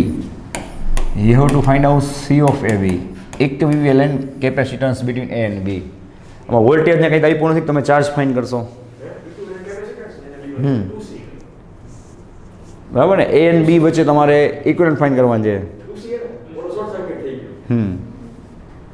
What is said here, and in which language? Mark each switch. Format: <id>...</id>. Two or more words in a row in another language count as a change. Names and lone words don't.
<en>You have to find out C of AB. Equivalent capacitance between A and B.</en> <gu>આમાં વોલ્ટેજ ને કંઈક આપ્યું નથી, તમે ચાર્જ ફાઇન્ડ કરશો. બરાબર ને? A and B વચ્ચે તમારે ઇક્વિવેલન્ટ ફાઇન્ડ કરવાનું છે.</gu>